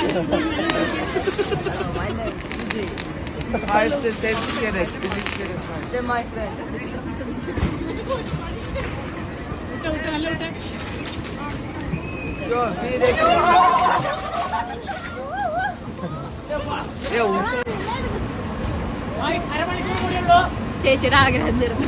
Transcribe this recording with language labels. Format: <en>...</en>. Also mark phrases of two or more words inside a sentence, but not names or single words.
<tr>Hayır, sevdik gerek. Birlik gerek.</tr> <en>My friend.</en> <tr>Yo, bir dakika. Ya uçuyor.</tr> <ml>അരമണിക്കൂർ കൂടിയുള്ളൂ. ചേച്ചിയുടെ ആഗ്രഹം തീർന്നു.</ml>